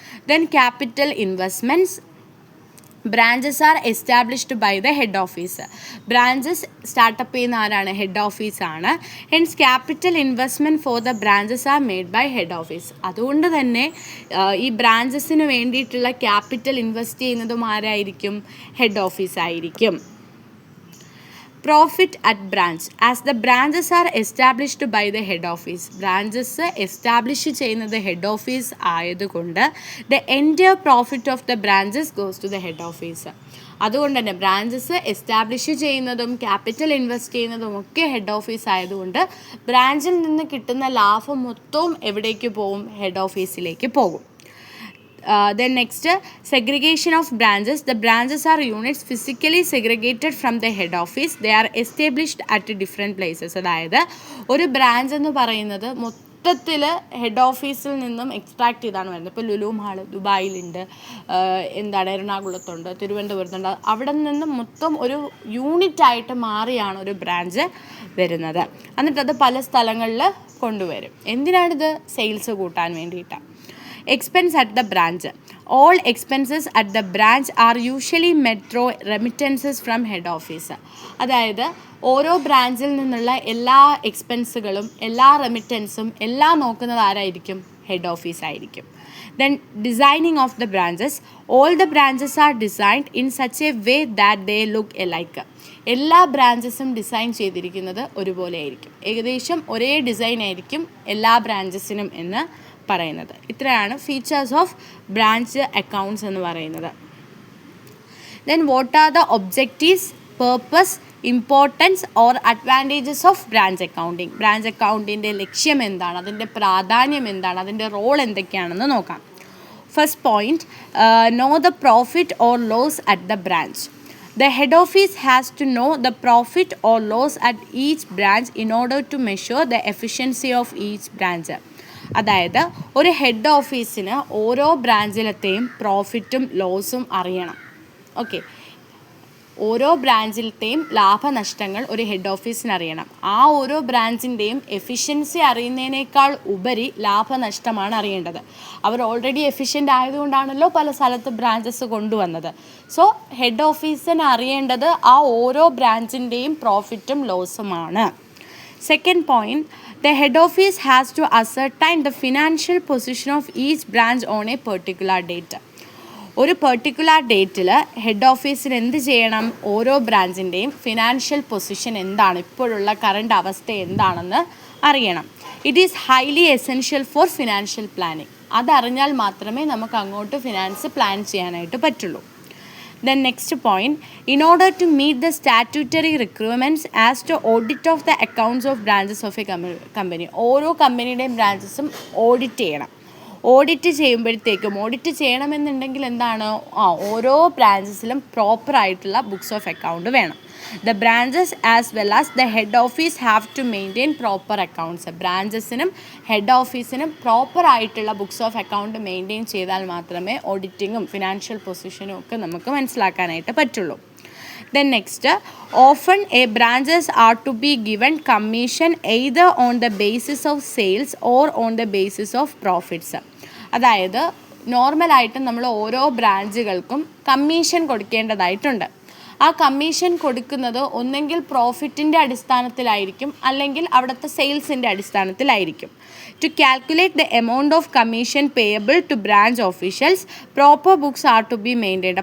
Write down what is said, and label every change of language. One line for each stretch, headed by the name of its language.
English: Then capital investments. Branches are established by the head office.
Malayalam: Branches startup ചെയ്യുന്ന ആരാണ്? Head ഓഫീസാണ്.
English: Hence capital investment for the branches are made by head office.
Malayalam: അതുകൊണ്ട് തന്നെ ഈ ബ്രാഞ്ചസിന് വേണ്ടിയിട്ടുള്ള capital invest ചെയ്യുന്നതും ആരായിരിക്കും? Head ഓഫീസായിരിക്കും.
English: Profit at branch. As the branches are established by the head office. Branches establish
Malayalam: ചെയ്യുന്നത് ഹെഡ് ഓഫീസ് ആയതുകൊണ്ട്
English: the entire profit of the branches goes to the head office.
Malayalam: അതുകൊണ്ട് തന്നെ ബ്രാഞ്ചസ് എസ്റ്റാബ്ലിഷ് ചെയ്യുന്നതും capital invest ചെയ്യുന്നതും ഒക്കെ head office ആയതുകൊണ്ട് ബ്രാഞ്ചിൽ നിന്ന് കിട്ടുന്ന ലാഭം മൊത്തവും എവിടേക്ക് പോകും? ഹെഡ് ഓഫീസിലേക്ക് പോകും.
English: Then next, segregation of branches. The branches are units physically segregated from the head office. They are established at different places.
Malayalam: അതായത് ഒരു ബ്രാഞ്ച് എന്ന് പറയുന്നത് മൊത്തത്തിൽ ഹെഡ് ഓഫീസിൽ നിന്നും എക്സ്ട്രാക്ട് ചെയ്താണ് വരുന്നത്. ഇപ്പോൾ ലുലു മാൾ ദുബായിലുണ്ട്, എറണാകുളത്തുണ്ട്, തിരുവനന്തപുരത്തുണ്ട്. അവിടെ നിന്ന് മൊത്തം ഒരു യൂണിറ്റായിട്ട് മാറിയാണ് ഒരു ബ്രാഞ്ച് വരുന്നത്. എന്നിട്ടത് പല സ്ഥലങ്ങളിൽ കൊണ്ടുവരും. എന്തിനാണിത്? സെയിൽസ് കൂട്ടാൻ വേണ്ടിയിട്ടാണ്.
English: Expense at the branch. All expenses at the branch are usually met through remittances from head office.
Malayalam: അതായത് ഓരോ ബ്രാഞ്ചിൽ നിന്നുള്ള എല്ലാ എക്സ്പെൻസുകളും എല്ലാ റെമിറ്റൻസും എല്ലാം നോക്കുന്നത് ആരായിരിക്കും? ഹെഡ് ഓഫീസ് ആയിരിക്കും.
English: Then designing of the branches. All the branches are designed in such a way that they look alike.
Malayalam: എല്ലാ ബ്രാഞ്ചസും ഡിസൈൻ ചെയ്തിരിക്കുന്നത് ഒരുപോലെ ആയിരിക്കും. ഏകദേശം ഒരേ ഡിസൈൻ ആയിരിക്കും എല്ലാ ബ്രാഞ്ചസിനും എന്ന് പറയുന്നത്. ഇത്രയാണ് ഫീച്ചേഴ്സ് ഓഫ് ബ്രാഞ്ച് അക്കൗണ്ട്സ് എന്ന് പറയുന്നത്.
English: Then what are the objectives, purpose, importance or advantages of branch accounting.
Malayalam: Branch അക്കൗണ്ടിൻ്റെ ലക്ഷ്യം എന്താണ്, അതിൻ്റെ പ്രാധാന്യം എന്താണ്, അതിൻ്റെ റോൾ എന്തൊക്കെയാണെന്ന് നോക്കാം.
English: First point, know the profit or loss at the branch. The head office has to know the profit or loss at each branch in order to measure the efficiency of each branch.
Malayalam: അതായത് ഒരു head ഓഫീസിന് ഓരോ ബ്രാഞ്ചിലത്തെയും പ്രോഫിറ്റും ലോസും അറിയണം. Okay, ഓരോ ബ്രാഞ്ചിലത്തെയും ലാഭനഷ്ടങ്ങൾ ഒരു head ഓഫീസിന് അറിയണം. ആ ഓരോ ബ്രാഞ്ചിൻ്റെയും എഫിഷ്യൻസി അറിയുന്നതിനേക്കാൾ ഉപരി ലാഭനഷ്ടമാണ് അറിയേണ്ടത്. അവർ ഓൾറെഡി എഫിഷ്യൻ്റ് ആയതുകൊണ്ടാണല്ലോ പല സ്ഥലത്ത് ബ്രാഞ്ചസ് കൊണ്ടുവന്നത്. സോ ഹെഡ് ഓഫീസിന് അറിയേണ്ടത് ആ ഓരോ ബ്രാഞ്ചിൻ്റെയും പ്രോഫിറ്റും ലോസുമാണ്. Second point,
English: The head office has to ascertain the financial position of each branch on a particular date.
Malayalam: ഒരു പെർട്ടിക്കുലർ ഡേറ്റിൽ ഹെഡ് ഓഫീസിന് എന്ത് ചെയ്യണം? ഓരോ ബ്രാഞ്ചിൻ്റെയും ഫിനാൻഷ്യൽ പൊസിഷൻ എന്താണ്, ഇപ്പോഴുള്ള കറണ്ട് അവസ്ഥ എന്താണെന്ന് അറിയണം.
English: It is highly essential for financial planning.
Malayalam: അതറിഞ്ഞാൽ മാത്രമേ നമുക്ക് അങ്ങോട്ട് ഫിനാൻസ് പ്ലാൻ ചെയ്യാനായിട്ട് പറ്റുള്ളൂ.
English: Then next point, in order to meet the statutory requirements as to audit of the accounts of branches of a company,
Malayalam: ഓരോ കമ്പനിയുടെയും ബ്രാഞ്ചസും audit ചെയ്യണം. Audit ചെയ്യുമ്പോഴത്തേക്കും, audit ചെയ്യണമെന്നുണ്ടെങ്കിൽ എന്താണ്, ഓരോ ബ്രാഞ്ചസിലും പ്രോപ്പറായിട്ടുള്ള ബുക്സ് ഓഫ് അക്കൗണ്ട് വേണം.
English: The branches as well as the head office have to maintain proper accounts.
Malayalam: ബ്രാഞ്ചസിനും head ഓഫീസിനും പ്രോപ്പറായിട്ടുള്ള books of account maintain ചെയ്താൽ മാത്രമേ ഓഡിറ്റിങ്ങും ഫിനാൻഷ്യൽ പൊസിഷനും ഒക്കെ നമുക്ക് മനസ്സിലാക്കാനായിട്ട് പറ്റുള്ളൂ.
English: Then next, often a branches are to be given commission either on the basis of sales or on the basis of profits.
Malayalam: അതായത് നോർമലായിട്ടും നമ്മൾ ഓരോ ബ്രാഞ്ചുകൾക്കും കമ്മീഷൻ കൊടുക്കേണ്ടതായിട്ടുണ്ട്. ആ കമ്മീഷൻ കൊടുക്കുന്നത് ഒന്നെങ്കിൽ പ്രോഫിറ്റിൻ്റെ അടിസ്ഥാനത്തിലായിരിക്കും, അല്ലെങ്കിൽ അവിടുത്തെ സെയിൽസിൻ്റെ അടിസ്ഥാനത്തിലായിരിക്കും.
English: To calculate the amount of commission payable to branch officials, proper books are to be maintained.